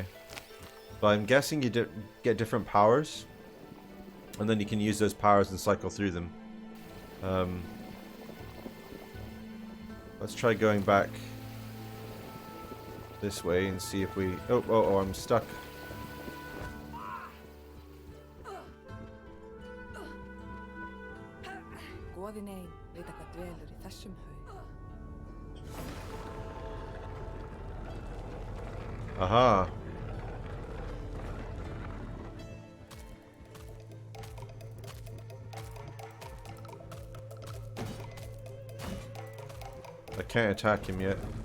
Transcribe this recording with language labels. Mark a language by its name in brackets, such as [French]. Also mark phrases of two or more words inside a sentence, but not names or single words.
[English] But I'm guessing you get different powers. And then you can use those powers and cycle through them. Let's try going back this way and see if we... Oh, I'm stuck. [Icelandic] Goðin ein vita hvað dvelur í þessum haug. [English] Aha. I can't attack him yet.